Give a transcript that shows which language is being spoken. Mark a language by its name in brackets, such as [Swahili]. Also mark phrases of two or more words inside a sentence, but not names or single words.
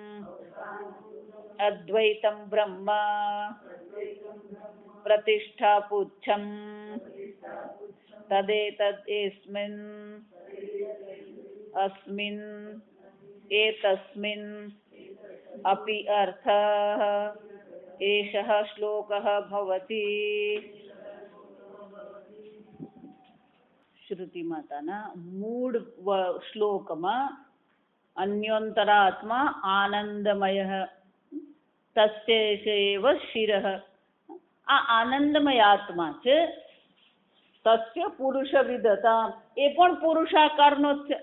[Sanskrit] अद्वैतं ब्रह्म प्रतिष्ठापुच्छम् तदेतद् एतस्मिन् अपि अर्थः एषः श्लोकः भवति। [Gujarati] શ્રુતિ માતાના મૂળ શ્લોકમાં [Sanskrit] अन्योन्तरात्मा आनन्दमय तस्यैव शिरः, [Gujarati] આ આનંદમય આત્મા છે. [Sanskrit] तस्य पुरुष विदता, [Gujarati] એ પણ પુરુષાકારનો જ છે.